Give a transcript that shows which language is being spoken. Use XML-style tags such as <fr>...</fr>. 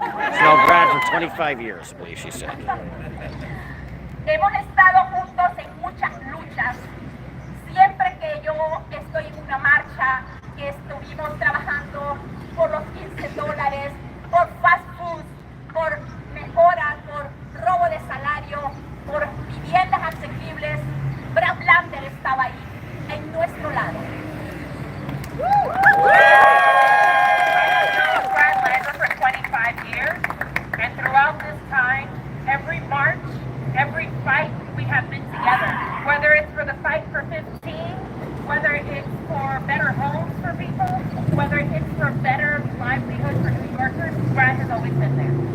<en>She's known Brad for 25 years, I believe she said.</en> <es>Hemos estado juntos en muchas luchas. Siempre que yo estoy en una marcha, que estuvimos trabajando por los $15, por fast food, por mejoras, por robo de salario, por viviendas asequibles, Brad Lander estaba ahí, en nuestro lado.</es> <en>Brad Lander for 25 years, and throughout this time, every march, every fight, we have been together. Whether it's for the fight for 15, whether it's for better homes for people, whether it's for better livelihood for New Yorkers, Brad has always been there.</en>